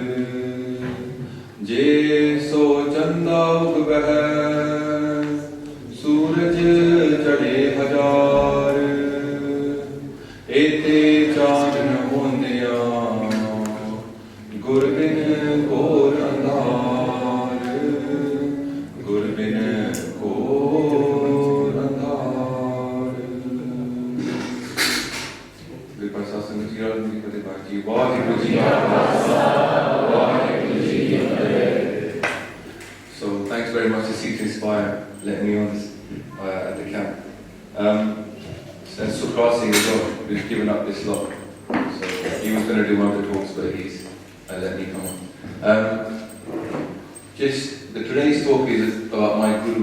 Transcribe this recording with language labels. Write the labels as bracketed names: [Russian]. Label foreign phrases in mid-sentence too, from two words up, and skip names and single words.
[Punjabi] ਜੇ ਸੋ ਚੰਦਾ ਉਗ ਬਹ ਸੂਰਜ ਚੜ੍ਹੇ ਹਜ਼ਾਰ, ਏਤੇ ਚਾਂਦ ਨ ਹੋਂਦਿਆ ਗੁਰ ਬਿਨ ਘੋਰ ਅੰਧਾਰ, ਗੁਰ ਬਿਨ ਘੋਰ ਅੰਧਾਰ। ਕ੍ਰਿਪਾ ਸ਼ਾਸਨ ਜੀ ਵਾਹਿਗੁਰੂ ਜੀ ਵਾਹਿਗੁਰੂ ਜੀ। [English] So thanks very much to Sikh2Inspire letting me on this at the camp. And Sukrasi as well, who's given up this lot. So he was going to do one of the talks, but he's let me come on. Today's talk is about my guru.